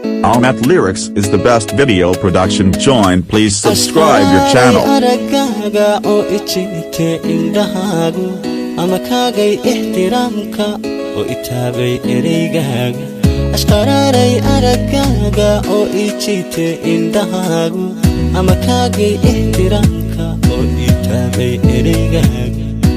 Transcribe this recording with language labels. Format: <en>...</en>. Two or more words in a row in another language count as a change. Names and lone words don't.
<en>Almat Lyrics is the best video production. Join, please subscribe your channel.</en> <so>Ashqaray araggaaga oo i jiitay indhahaagu, ama kaagay ixtiraamka oo i taabay ereygaaga. Ashqaray araggaaga oo i jiitay Te indahaagu ama kaagay ixtiraamka oo ii taabay ereygaaga.</so>